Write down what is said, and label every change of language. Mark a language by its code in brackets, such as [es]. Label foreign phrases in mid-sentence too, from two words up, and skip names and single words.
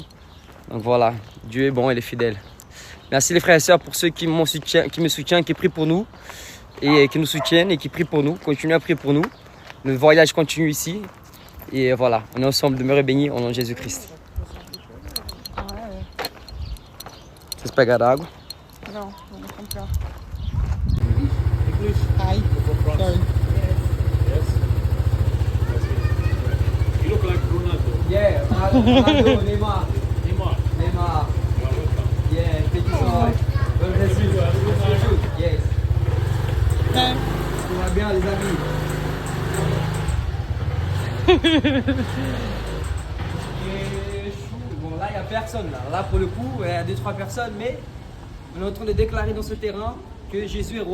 [fr] Donc voilà, Dieu est bon, il est fidèle. Merci les frères et sœurs pour ceux qui me soutiennent, qui prient pour nous et qui nous soutiennent et qui prient pour nous. Continuez à prier pour nous. Le voyage continue ici. Et voilà, on est ensemble, demeurez bénis au nom de Jésus-Christ. Ah ouais. [pt] Vocês pegaram água? [fr] Non, on va comprar. [en] Hi. Sorry. You look like Ronaldo. Yeah, Ronaldo, Neymar. Neymar. Neymar. You are welcome. Yeah, thank you so much. [fr] Bon Brésil. Yes. Ouais. Tout va bien les amis. Bon là il n'y a personne là. Là pour le coup il y a 2-3 personnes mais on est en train de déclarer dans ce terrain que Jésus est roi.